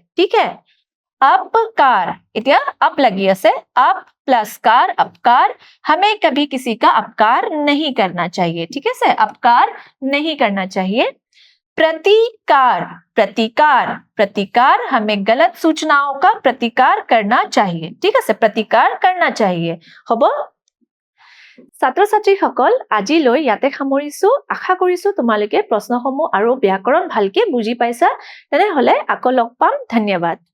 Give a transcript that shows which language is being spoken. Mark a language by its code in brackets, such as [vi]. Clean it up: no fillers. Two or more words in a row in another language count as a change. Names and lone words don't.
[hi] ठीक है, अपकार, इतना अप लगी আছে, अप प्लस कार अपकार। हमें कभी किसी का अपकार नहीं करना चाहिए। ठीक है, अपकार नहीं करना चाहिए। प्रतिकार, प्रतिकार, प्रतिकार, हमें गलत सूचनाओं का प्रतिकार करना चाहिए। ठीक है, प्रतिकार करना चाहिए। [as] হব। ছাত্ৰ ছাত্ৰীসকল, আজিলৈ ইয়াতে সামৰিছো। আশা কৰিছো তোমালোকে প্ৰশ্নসমূহ আৰু ব্যাকৰণ ভালকে বুজি পাইছা। তেনেহলে আকৌ লগ পাম। ধন্যবাদ।